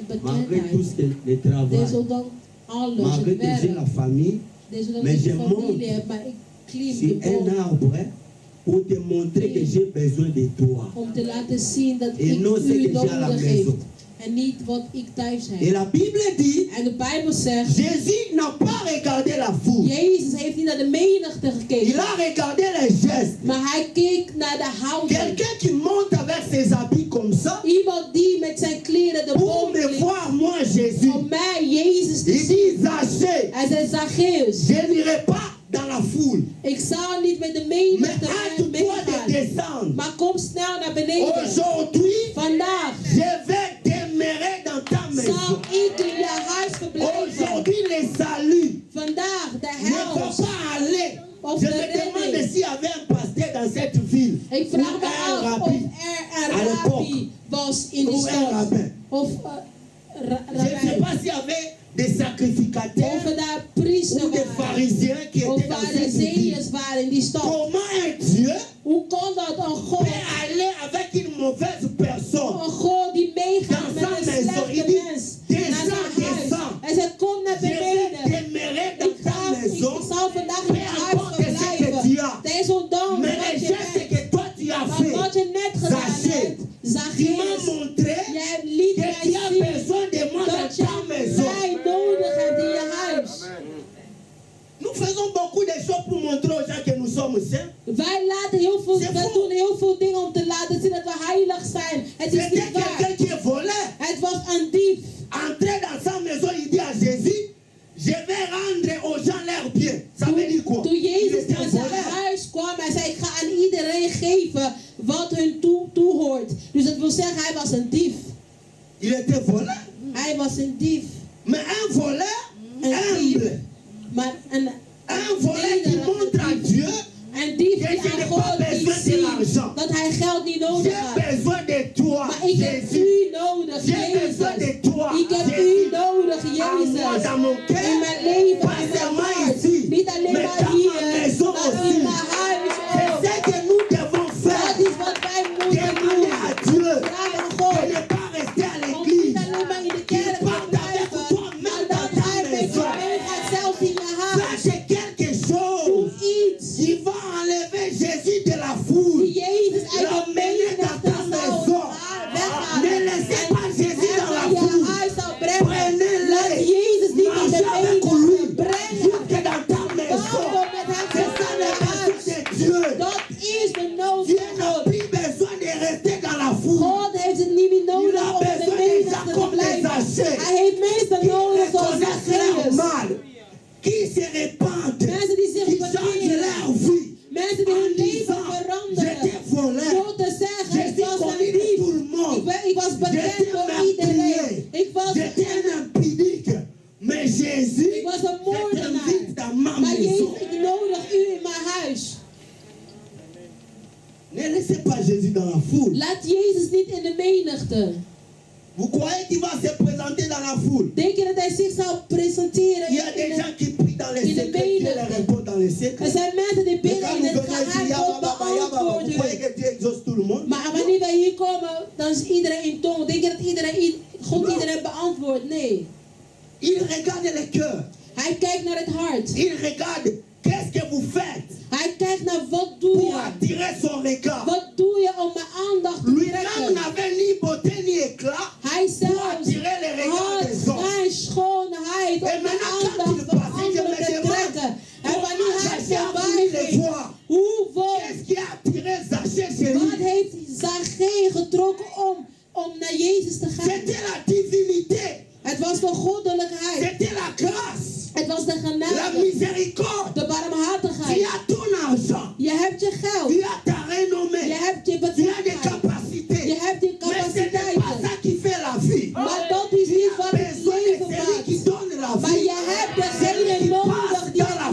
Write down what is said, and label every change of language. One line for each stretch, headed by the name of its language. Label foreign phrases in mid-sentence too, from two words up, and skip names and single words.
French: malgré tout
Dutch: bekendheid.
French: le travail,
Dutch: Desondanks alles,
French: malgré
Dutch: het
French: que j'ai la
Dutch: werk.
French: famille,
Dutch: Desondanks
French: mais
Dutch: ik
French: je
Dutch: een
French: monte
Dutch: familie heb, maar ik klim
French: sur
Dutch: de
French: un
Dutch: boom.
French: arbre pour te montrer que j'ai besoin de toi.
Dutch: Om te laten zien dat
French: Et
Dutch: ik
French: non ce que
Dutch: u
French: j'ai à la
Dutch: nodig heb.
French: maison.
Dutch: En niet wat ik thuis
French: Et
Dutch: heb.
French: la Bible dit,
Dutch: En de Bijbel zegt,
French: Jésus n'a pas regardé la foule.
Dutch: Jezus heeft niet naar de menigte
French: Il
Dutch: gekeken.
French: a regardé les gestes.
Dutch: Maar hij keek naar de houding.
French: Quelqu'un qui monte avec ses habits comme ça,
Dutch: Iemand die met zijn kleren de
French: pour
Dutch: boom
French: me
Dutch: liep.
French: voir moi Jésus.
Dutch: Om mij Jezus te
French: Il
Dutch: zien.
French: dit, Zachée,
Dutch: Hij zei, Zacchaeus,
French: je n'irai pas dans la foule.
Dutch: ik zal niet met de
French: Mais
Dutch: menigte
French: hâte-toi de
Dutch: meegaan.
French: descendre.
Dutch: Maar kom snel naar beneden.
French: Aujourd'hui,
Dutch: Vandaag
French: je vais demeurer dans ta
Dutch: zal
French: maison.
Dutch: ik in je huis verblijven.
French: Aujourd'hui, le salut
Dutch: Vandaag de
French: ne va
Dutch: hel.
French: pas aller.
Dutch: Of
French: Je
Dutch: de
French: me demande
Dutch: redding.
French: s'il y avait un pasteur dans cette ville.
Dutch: Ik
French: Ou
Dutch: vraag me
French: un
Dutch: af of
French: rabbi.
Dutch: er
French: à
Dutch: een
French: l'époque.
Dutch: rabbi was in die
French: Ou un
Dutch: stad.
French: rabbin.
Dutch: Of
French: Je ne sais
Dutch: rabbijn.
French: pas s'il y avait des sacrificateurs
Dutch: Of er daar priester
French: ou des
Dutch: waren.
French: pharisiens qui
Dutch: Of
French: étaient dans cette ville.
Dutch: farizeeërs waren in die stad.
French: Comment un Dieu
Dutch: Hoe kon dat een God,
French: peut aller avec une mauvaise personne?
Dutch: een God die meegaat met
French: Dans
Dutch: een
French: sa maison, il
Dutch: slechte
French: dit,
Dutch: mens
French: descends,
Dutch: naar zijn huis?
French: descends.
Dutch: Hij zei, kom naar
French: Je vais
Dutch: beneden.
French: demeurer dans
Dutch: Ik
French: ta maison.
Dutch: zal vandaag in je huis
French: importe ce que tu
Dutch: verblijven.
French: as.
Dutch: Desondanks
French: Mais
Dutch: wat
French: les
Dutch: je
French: gestes
Dutch: bent.
French: que toi tu as
Dutch: Maar
French: fait,
Dutch: wat je net gedaan
French: Zacchaeus,
Dutch: hebt,
French: tu m'as
Dutch: Zacchaeus,
French: montré
Dutch: jij liet
French: que
Dutch: mij
French: tu as
Dutch: zien
French: besoin de moi dans
Dutch: dat je
French: ta maison.
Dutch: mij nodig hebt in je huis.
French: Nous faisons beaucoup de choses pour montrer aux gens que nous sommes saints.
Dutch: Wij laten heel veel,
French: C'est
Dutch: we
French: faux.
Dutch: doen heel veel dingen om te laten zien dat we heilig zijn. Het is
French: C'était
Dutch: niet waar.
French: quelqu'un qui est volé.
Dutch: Het was een dief.
French: Entré dans sa maison, il dit à Jésus, je vais rendre aux gens leurs biens. Ça veut dire quoi?
Dutch: Toen
French: Il
Dutch: Jezus
French: était
Dutch: aan zijn
French: volé.
Dutch: huis kwam, hij zei, ik ga aan iedereen geven wat hun toehoort. Dus dat wil zeggen, hij was een dief.
French: Il était volé.
Dutch: Hij was een dief.
French: Mais un voleur
Dutch: Een
French: humble.
Dutch: dief. Maar een
French: Un voleur qui montre à Dieu,
Dutch: een dief
French: que
Dutch: die
French: je n'ai
Dutch: aan
French: pas
Dutch: God die
French: besoin de
Dutch: ziet
French: l'argent.
Dutch: dat hij geld niet nodig
French: J'ai
Dutch: had.
French: besoin de toi,
Dutch: Maar ik heb
French: Jésus.
Dutch: u nodig,
French: J'ai besoin
Dutch: Jezus.
French: de toi,
Dutch: Ik heb
French: Jésus.
Dutch: u nodig,
French: En moi,
Dutch: Jezus.
French: dans mon
Dutch: In
French: cœur,
Dutch: mijn leven,
French: pas
Dutch: in mijn
French: seulement
Dutch: hart.
French: ici,
Dutch: Niet alleen
French: mais
Dutch: maar
French: dans
Dutch: hier,
French: ma maison
Dutch: maar
French: aussi.
Dutch: in mijn huis
French: C'est
Dutch: ook.
French: ce que nous devons
Dutch: Dat
French: faire.
Dutch: is wat wij moeten
French: Demander à
Dutch: doen.
French: Dieu
Dutch: Vraag aan
French: de
Dutch: God
French: ne pas rester à
Dutch: om
French: l'église.
Dutch: niet alleen maar in de kerk te blijven, maar dat hij met je meegaat, zelfs in je huis.
French: Faites quelque
Dutch: Doe
French: chose
Dutch: iets
French: qui va enlever Jésus de la foule.
Dutch: die Jezus uit de
French: L'emmener dans
Dutch: menigte
French: ta
Dutch: zal
French: maison.
Dutch: weghalen.
French: Ne laissez pas Jésus dans la
Dutch: En hem naar je
French: foule.
Dutch: huis zal brengen. Laat
French: Prenez-le.
Dutch: Jezus niet in de
French: Marchez avec lui.
Dutch: menigte brengen.
French: Jusque dans ta maison.
Dutch: Wandel met hem
French: C'est ça
Dutch: tot
French: le
Dutch: in je
French: besoin
Dutch: huis.
French: de Dieu.
Dutch: Dat is de nood
French: Dieu
Dutch: van
French: n'a
Dutch: God.
French: plus besoin de rester dans la foule.
Dutch: God heeft het niet meer nodig om in de menigte te blijven. Hij heeft mensen nodig
French: Qui
Dutch: zoals
French: connaissent leur
Dutch: Zacchaeus.
French: mal. Qui se répandent.
Dutch: Mensen die zich
French: Qui changent
Dutch: bekeren.
French: leur vie.
Dutch: Mensen die hun
French: En
Dutch: leven
French: disant,
Dutch: veranderen.
French: j'étais volé.
Dutch: Door te zeggen,
French: Je
Dutch: ik
French: suis
Dutch: was
French: connu
Dutch: een
French: de
Dutch: dief.
French: tout le monde.
Dutch: Ik was bekend
French: J'étais
Dutch: door
French: meurtrier.
Dutch: iedereen. Ik was
French: J'étais un impudique. Mais Jésus,
Dutch: Ik was een
French: je t'invite
Dutch: moordenaar.
French: dans ma
Dutch: Maar
French: maison.
Dutch: Jezus, ik nodig u in mijn huis.
French: Ne laissez pas Jésus dans la foule.
Dutch: Laat Jezus niet in de menigte.
French: Vous croyez qu'il va se présenter dans la foule?
Dutch: Denk je dat hij zich zou presenteren
French: Il y a des
Dutch: in
French: gens qui prient dans les
Dutch: in de
French: secrets, Dieu les
Dutch: menigte?
French: répond dans les
Dutch: Er
French: secrets.
Dutch: zijn mensen die
French: Mais
Dutch: bidden
French: quand
Dutch: in
French: nous
Dutch: het
French: venons ici,
Dutch: geheim, God beantwoordt
French: vous croyez
Dutch: hun.
French: que Dieu exauce tout le monde?
Dutch: Maar wanneer wij hier komen, dan is iedereen in tong. Denk je dat God iedereen beantwoordt? Nee.
French: Il regarde le cœur.
Dutch: Hij kijkt naar het hart.
French: Il regarde qu'est-ce que vous faites
Dutch: Hij kijkt naar wat doe
French: pour
Dutch: je.
French: attirer son regard.
Dutch: Wat doe je om mijn aandacht te
French: Lui-même
Dutch: trekken?
French: n'avait ni beauté ni éclat
Dutch: Hij
French: pour
Dutch: zelfs
French: attirer les regards
Dutch: had
French: des hommes.
Dutch: zijn schoonheid om
French: En
Dutch: de
French: maintenant, quand
Dutch: aandacht
French: il
Dutch: van
French: passe, je
Dutch: anderen
French: me
Dutch: te
French: demande,
Dutch: trekken. En wanneer
French: comment
Dutch: hij
French: Zacchaeus a
Dutch: voorbij
French: voulu le
Dutch: ging,
French: voir?
Dutch: hoeveel,
French: Qu'est-ce qui a attiré Zacchaeus chez
Dutch: wat
French: lui?
Dutch: heeft Zacchaeus getrokken om naar Jezus te gaan?
French: C'était la divinité.
Dutch: Het was de goddelijkheid.
French: C'était la grâce.
Dutch: Het was de
French: La
Dutch: genade.
French: miséricorde.
Dutch: De
French: Tu
Dutch: barmhartigheid.
French: as ton argent.
Dutch: Je hebt je geld.
French: Tu as ta renommée.
Dutch: Je hebt je
French: Tu as des
Dutch: bekendheid.
French: capacités.
Dutch: Je hebt die
French: Mais ce n'est pas ça
Dutch: capaciteiten.
French: qui fait la vie.
Dutch: Maar dat is
French: Tu
Dutch: niet
French: as
Dutch: wat het
French: besoin de
Dutch: leven
French: celui qui
Dutch: maakt.
French: donne la
Dutch: Maar
French: vie.
Dutch: je hebt
French: Celui
Dutch: degene
French: qui
Dutch: nodig
French: passe
Dutch: die